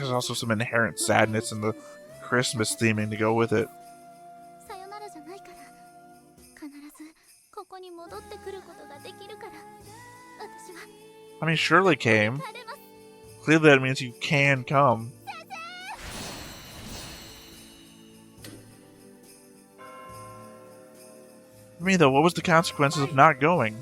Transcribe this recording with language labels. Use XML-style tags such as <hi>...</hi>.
<en>There's also some inherent sadness in the Christmas theming to go with it.</en> <ja>さよならじゃないから。必ずここに戻ってくることができるから。私は</ja> <en>I mean, Shirley came.</en> <ja>帰れます。</ja> <en>Clearly that means you can come. For me, though, what was the consequences of not going?</en>